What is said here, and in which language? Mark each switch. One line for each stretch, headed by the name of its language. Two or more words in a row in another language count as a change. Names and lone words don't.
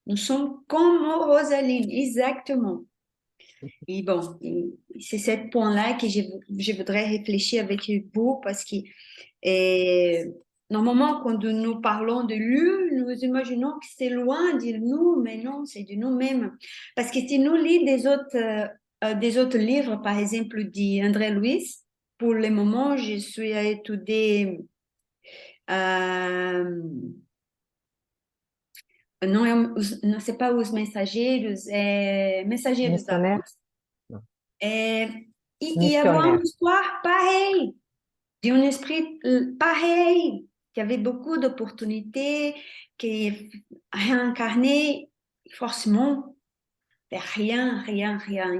French: Nous sommes comme Rosaline, exactement. Et bon, c'est ce point-là que je voudrais réfléchir avec vous parce que normalement, quand nous parlons de lui, nous imaginons que c'est loin de nous, mais non, c'est de nous-mêmes. Parce que si nous lisons des autres livres, par exemple, d'André Louis, pour le moment, je suis à étudier
Portuguese: não, não sei pas os mensageiros, mensageiros da
French: Missionnaire?
Portuguese: luz.
French: Non. Il y avait une Missionnaire. histoire pareille, d'un esprit pareil, qui avait beaucoup d'opportunités, qui réincarné forcément vers rien, rien, rien.